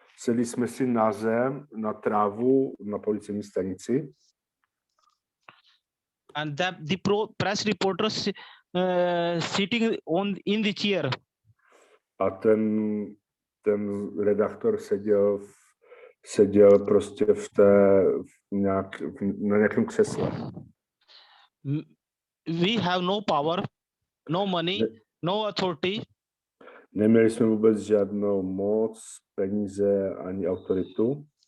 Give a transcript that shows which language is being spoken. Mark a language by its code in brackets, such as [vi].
[cs] sedli jsme si na zem, na trávu na policejní stanici. [en] And that the press reporters sitting in the chair. [cs] A ten redaktor seděl prostě na nějakém křesle. [en] We have no power, no money, no authority. [cs] Neměli jsme vůbec žádnou moc, peníze ani autoritu.